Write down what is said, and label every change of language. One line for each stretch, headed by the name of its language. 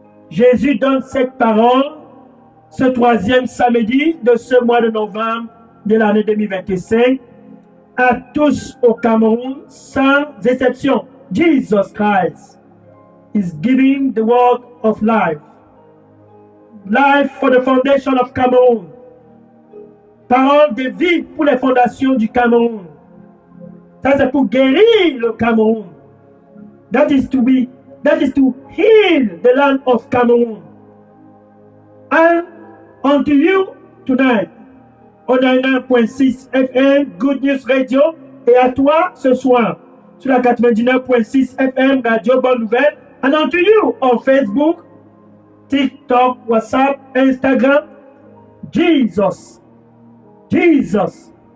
French: Jésus donne cette parole ce troisième samedi de ce mois de novembre de l'année 2025 à tous au Cameroun sans exception.
English: Jesus Christ is giving the word of life. Life for the foundation of Cameroon.
French: Parole de vie pour les fondations du Cameroun. Ça, c'est pour guérir le Cameroun.
English: That is to heal the land of Cameroon. And unto you tonight, on 99.6 FM, Good News Radio,
French: et à toi ce soir, sur la 99.6 FM, Radio Bonne Nouvelle,
English: and unto you on Facebook, TikTok, WhatsApp, Instagram, Jesus, Jesus,